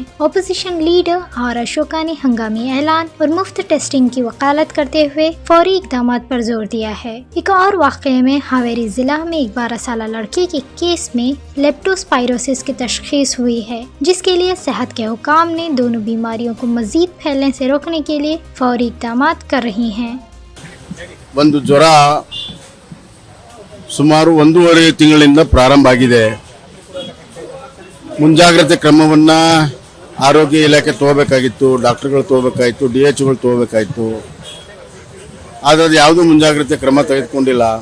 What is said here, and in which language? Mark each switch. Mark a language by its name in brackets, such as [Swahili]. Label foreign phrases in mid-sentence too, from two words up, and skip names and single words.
[English] opposition leader [Urdu] آر اشوکا نے ہنگامی اعلان اور مفت ٹیسٹنگ کی وکالت کرتے ہوئے فوری اقدام پر زور دیا ہے. ایک اور واقعے میں ہاویری ضلع میں ایک 12 سال لڑکے کے کیس میں لیپٹوسپائروسس کی تشخیص ہوئی ہے، جس کے لیے صحت کے حکام نے دونوں بیماریوں کو مزید پھیلنے سے روکنے کے لیے فوری اقدام کر رہی ہیں. [Kannada] ಒಂದು ಜ್ವರ ಸುಮಾರು 1.5 ತಿಂಗಳಿಂದ ಪ್ರಾರಂಭ ಆಗಿದೆ. ಮುಂಜಾಗ್ರತೆ ಕ್ರಮವನ್ನ ಆರೋಗ್ಯ ಇಲಾಖೆ ತಗೋಬೇಕಾಗಿತ್ತು, ಡಾಕ್ಟರ್ಗಳು ತಗೋಬೇಕಾಗಿತ್ತು, DHಗಳು ತಗೋಬೇಕಾಗಿತ್ತು. ಆದರೆ ಅದು ಯಾವುದೂ ಮುಂಜಾಗ್ರತೆ ಕ್ರಮ ತೆಗೆದುಕೊಂಡಿಲ್ಲ.